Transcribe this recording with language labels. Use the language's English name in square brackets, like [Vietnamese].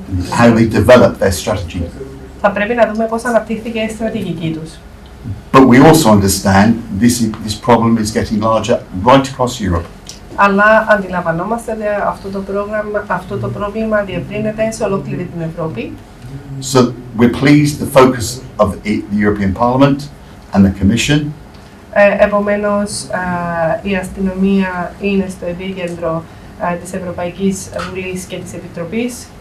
[English] How they develop their strategy. [Greek] Θα πρέπει να δούμε πώς αναπτύχθηκε η στρατηγική τους. [English] But we also understand this problem is getting larger right across Europe. [Greek] Αλλά αντιλαμβανόμαστε ότι αυτό το πρόβλημα διευρύνεται σε ολόκληρη την Ευρώπη. [English] So we're pleased the focus of the European Parliament and the Commission [Greek] Επομένως, η αστυνομία είναι στο επίκεντρο της Ευρωπαϊκής Βουλής και της Επιτροπής.